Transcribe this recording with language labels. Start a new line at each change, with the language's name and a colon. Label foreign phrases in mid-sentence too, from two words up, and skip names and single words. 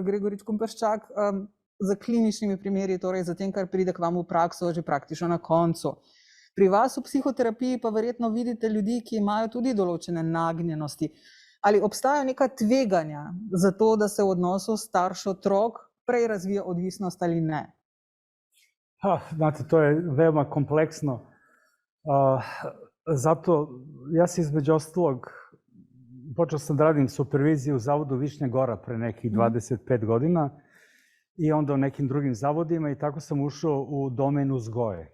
Slovenian: Gregorič Kumperščak, z kliničnimi primeri, torej za tem, kar pride k vam v prakso že praktično na koncu. Pri vas v psihoterapiji pa verjetno vidite ljudi, ki imajo tudi določene nagnjenosti. Ali obstajajo neka tveganja za to, da se v odnosu starš-otrok prej razvija odvisnost ali ne?
Serbian: Znate, to je veoma kompleksno. Zato ja se između ostalog počeo sam da radim superviziju u Zavodu Višnja Gora pre nekih 25 godina i onda u nekim drugim zavodima i tako sam ušao u domen uzgoje.